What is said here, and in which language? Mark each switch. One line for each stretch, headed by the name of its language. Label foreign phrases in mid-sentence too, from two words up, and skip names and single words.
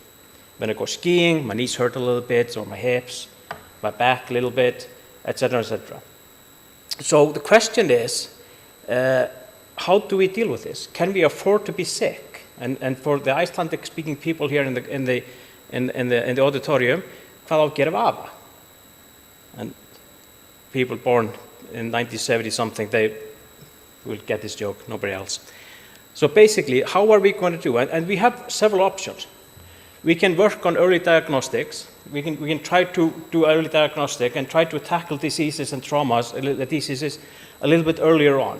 English: When I go skiing, my knees hurt a little bit, or my hips, my back a little bit, etc., etc. So the question is, how do we deal with this? Can we afford to be sick? And for the Icelandic-speaking people here in the auditorium,
Icelandic: hvað á að gera við afa?
English: And people born in 1970 something, they will get this joke, nobody else. So basically, how are we going to do it? And we have several options. We can work on early diagnostics. We can try to do early diagnostic and try to tackle diseases and traumas, the diseases, a little bit earlier on.